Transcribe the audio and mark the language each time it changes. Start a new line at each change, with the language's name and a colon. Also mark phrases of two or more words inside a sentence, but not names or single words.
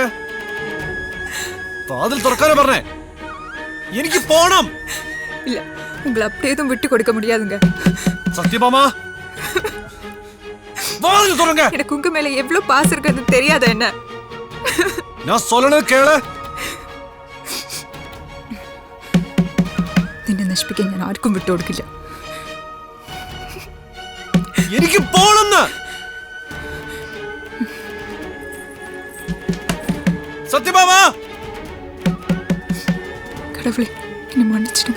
Malayalam: വാതിൽ തുറക്കാനാ പറഞ്ഞേ. എനിക്ക് പോണം.
Tamil: இல்ல, உங்களை அப்படியே எதுவும் விட்டு கொடுக்க முடியாதுங்க. சத்யபாமா, வாதில் துறங்க. எனக்கு உங்க மேல எவ்வளவு பாசம் இருக்குன்னு தெரியாத என்ன? நான் சொல்லணும் கேளு.
Malayalam: നിന്നെ നശിപ്പിക്കാൻ ഞാൻ ആർക്കും വിട്ടു കൊടുക്കില്ല. എനിക്ക് പോണെന്ന്. സത്യഭാമ,
Tamil: கடவுளே என்னை மன்னிச்சிடுங்க.